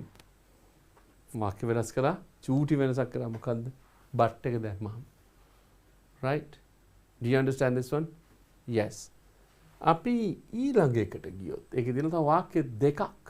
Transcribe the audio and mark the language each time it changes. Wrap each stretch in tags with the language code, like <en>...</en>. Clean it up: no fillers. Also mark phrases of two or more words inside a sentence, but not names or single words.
<si>වාක්‍ය වෙනස් කරා චූටි වෙනසක් කරා මොකද්ද? but එක දැම්මම.</si> <en>right? Do you understand this one? Yes.</en> <si>අපි ඊළඟ එකට ගියොත් ඒකේ තියෙන තව වාක්‍ය දෙකක්.</si>